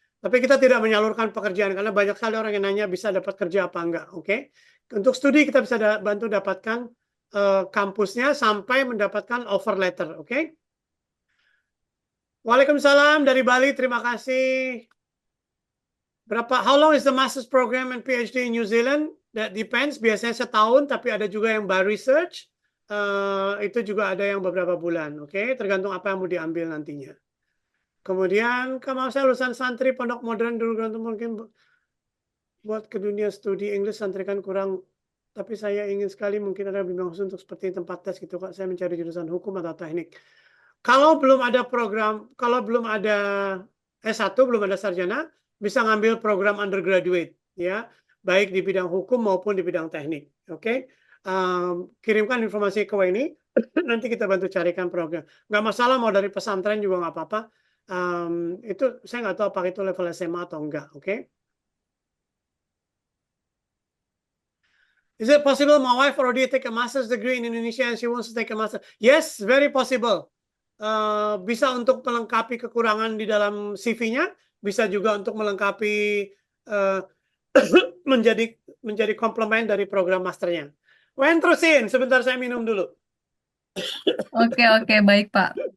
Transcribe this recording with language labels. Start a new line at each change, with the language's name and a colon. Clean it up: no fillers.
Indonesian: Tapi kita tidak menyalurkan pekerjaan karena banyak sekali orang yang nanya bisa dapat kerja apa enggak, oke? Untuk studi kita bisa bantu dapatkan kampusnya sampai mendapatkan offer letter, oke? Waalaikumsalam dari Bali, terima kasih.
English: How long is the master's program and PhD in New Zealand? That depends,
Indonesian: biasanya setahun, tapi ada juga yang
English: by research.
Indonesian: Itu juga ada yang beberapa bulan, oke? Tergantung apa yang mau diambil nantinya. Kemudian, kalau saya lulusan santri pondok modern dulu, mungkin buat ke dunia studi Inggris santri kan kurang, tapi saya ingin sekali mungkin ada bimbingan khusus untuk seperti tempat tes gitu Kak. Saya mencari jurusan hukum atau teknik. Kalau belum ada program, kalau belum ada S1 belum ada sarjana, bisa ngambil program undergraduate, ya, baik di bidang hukum maupun di bidang teknik. Oke, kirimkan informasi ke Weni, nanti kita bantu carikan program. Nggak masalah mau dari pesantren juga nggak apa-apa. Itu saya nggak tahu apakah itu level SMA atau enggak. Oke.
English: Is it possible my wife already take a master's degree in Indonesia and she wants to take a master? Yes, very possible.
Indonesian: Bisa untuk melengkapi kekurangan di dalam CV-nya, bisa juga untuk melengkapi menjadi komplement dari program masternya. Wen, terusin, sebentar saya minum dulu. Oke, baik Pak.